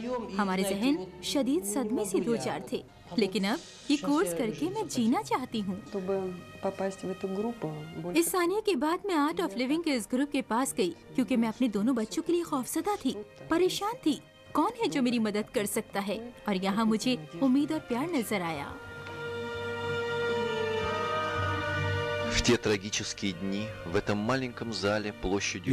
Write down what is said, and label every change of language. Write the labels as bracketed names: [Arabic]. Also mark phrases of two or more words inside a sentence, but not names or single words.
[Urdu] ہمارے ذہن شدید صدمے سے دو چار تھے، لیکن اب یہ کورس کر کے میں جینا چاہتی ہوں. اس سانحے کے بعد میں آرٹ آف لیونگ کے اس گروپ کے پاس گئی، کیونکہ میں اپنے دونوں بچوں کے لیے خوفزدہ تھی، پریشان تھی. کون ہے جو میری مدد کر سکتا ہے؟ اور یہاں مجھے امید اور پیار نظر آیا. [Russian] В те трагические дни в этом маленьком зале площадью